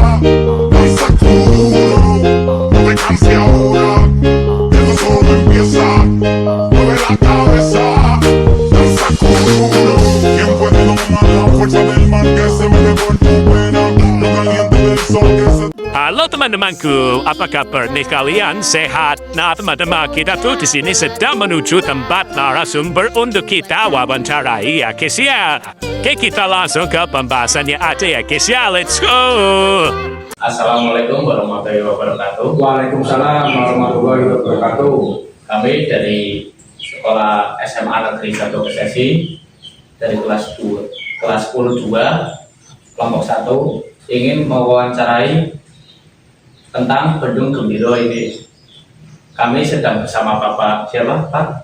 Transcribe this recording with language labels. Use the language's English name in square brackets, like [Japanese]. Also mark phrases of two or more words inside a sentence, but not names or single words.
[Spanish] Saco duro, no te canses ahora, que esto solo empieza. Mueve la cabeza, saco duro. ¿Quién puede domar la fuerza del mar que se mete por tu pena? Lo caliente del sol que se... [Indonesian] Halo teman-temanku, apa kabar nih kalian? Sehat? Nah teman-teman, kita tuh di sini sedang menuju tempat narasumber untuk kita wawancarai ya guys ya. Oke, kita langsung ke pembahasannya aja ya guys ya, [English] let's go! [Arabic] السلام عليكم ورحمة الله وبركاته. وعليكم السلام ورحمة الله وبركاته. [Indonesian] Kami dari Sekolah SMA Negeri 1 Kesesi dari kelas 10 kelompok 1 ingin mewawancarai tentang Bendung Gembiro ini. Kami sedang bersama Bapak siapa, Pak?